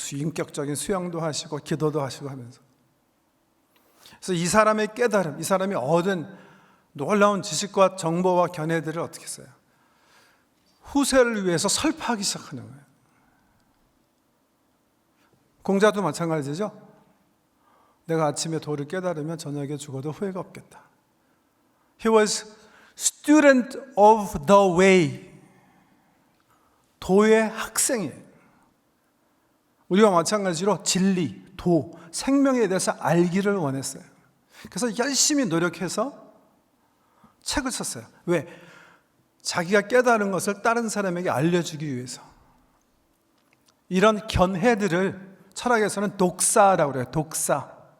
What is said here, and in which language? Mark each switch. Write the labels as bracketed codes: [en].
[ko] 인격적인 수양도 하시고 기도도 하시고 하면서. 그래서 이 사람의 깨달음, 이 사람이 얻은 놀라운 지식과 정보와 견해들을 어떻게 써요? 후세를 위해서 설파하기 시작하는 거예요. 공자도 마찬가지죠. 내가 아침에 도를 깨달으면 저녁에 죽어도 후회가 없겠다. [en] He was student of the way. [ko] 도의 학생이에요. 우리와 마찬가지로 진리, 도, 생명에 대해서 알기를 원했어요. 그래서 열심히 노력해서 책을 썼어요. 왜? 자기가 깨달은 것을 다른 사람에게 알려주기 위해서. 이런 견해들을 철학에서는 독사라고 그래요. 독사.